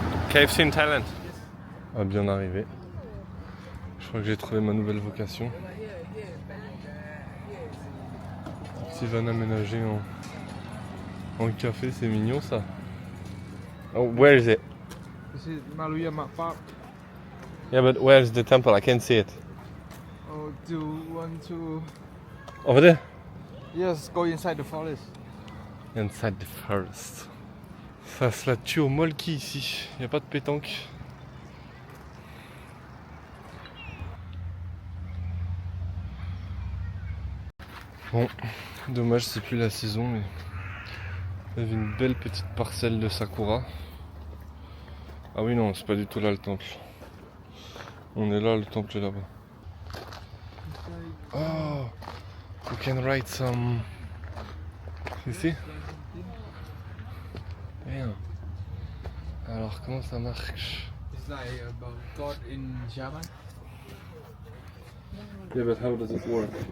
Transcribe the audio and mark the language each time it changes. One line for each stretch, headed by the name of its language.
English: KFC in Thailand.
French: Ah, bien arrivé. Je crois que j'ai trouvé ma nouvelle vocation. Petit van aménagé en café, c'est mignon ça.
English: Oh, where is it? This is Maruyama Park. Yeah, but where is the temple? I can't see it. Oh, do you want to? Over there? Yes, go inside the forest. Inside the forest.
French: Ça se la tue au molki ici. Il n'y a pas de pétanque. Bon, dommage c'est plus la saison, mais il y avait une belle petite parcelle de sakura. Ah oui non, c'est pas du tout là le temple. On est là, le temple est là-bas.
English: Oh, you can write some. You see?
French: Bien. Alors comment ça marche?
English: It's like about God in Japan. Yeah, but how does it work?